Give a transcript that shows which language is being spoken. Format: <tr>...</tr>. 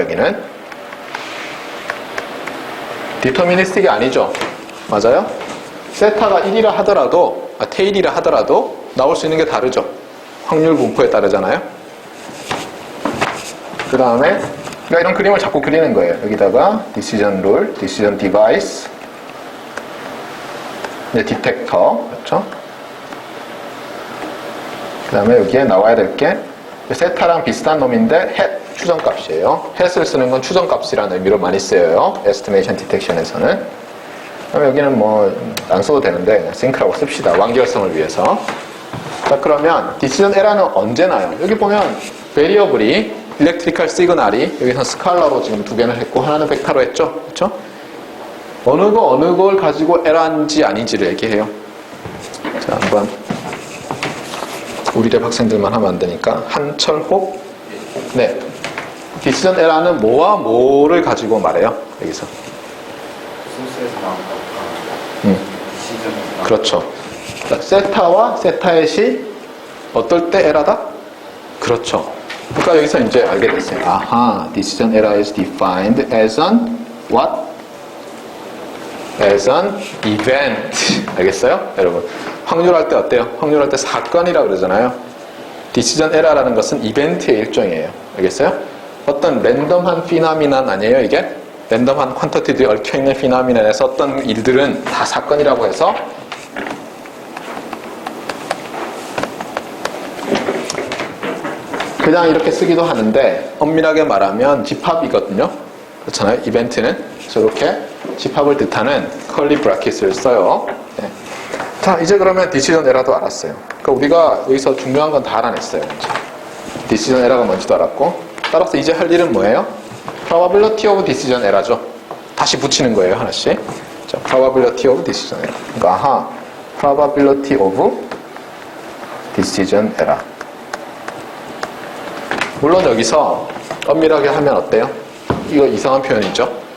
<ko>여기는 deterministic이 아니죠. 맞아요? 세타가 1이라 하더라도 테일이라 하더라도 나올 수 있는 게 다르죠. 확률 분포에 따르잖아요. 그 다음에 그러니까 이런 그림을 자꾸 그리는 거예요. 여기다가 decision rule, decision device, detector, 그렇죠? 그 다음에 여기에 나와야 될 게 세타랑 비슷한 놈인데 head 추정값이에요. head을 쓰는 건 추정값이라는 의미로 많이 쓰여요. estimation detection에서는. 그 다음에 여기는 뭐 안 써도 되는데 그냥 싱크라고 씁시다. 완결성을 위해서. 자, 그러면 decision error는 언제 나요? 여기 보면 variable이 electrical signal이 여기서 스칼라로 지금 2개를 했고 하나는 벡터로 했죠. 그렇죠? 어느 걸 가지고 에러인지 아닌지를 얘기해요. 자, 한번 우리 랩 학생들만 하면 안 되니까 한철호. 네. decision error는 뭐와 뭐를 가지고 말해요. 여기서. 소스에서 나온 거. 그렇죠. 세타와 세타엣이 어떨 때 에러다? 그렇죠. 그러니까 여기서 이제 알게 됐어요. 아하,</ko> <en>decision error is defined as an what? As an event.</en> <ko>알겠어요? 여러분. 확률할 때 어때요? 확률할 때 사건이라 그러잖아요. decision error라는 것은 이벤트의 일종이에요. 알겠어요? 어떤 랜덤한 피나미난 아니에요, 이게? 랜덤한 퀀터티들이 얽혀있는 피나미난에서 어떤 일들은 다 사건이라고 해서 그냥 이렇게 쓰기도 하는데 엄밀하게 말하면 집합이거든요. 그렇잖아요. 이벤트는 이렇게 집합을 뜻하는 컬리 브라켓을 써요. 네. 자, 이제 그러면 디시전 에러도 알았어요. 그러니까 우리가 여기서 중요한 건 다 알아냈어요. 이제. 디시전 에러가 뭔지도 알았고, 따라서 이제 할 일은 뭐예요?</ko> <en>probability of decision error죠.</en> <ko>다시 붙이는 거예요, 하나씩.</ko> <en>자, probability of decision error. 그러니까 아하, probability of decision error.</en> <ko>물론 여기서 엄밀하게 하면 어때요? 이거 이상한 표현이죠.</ko>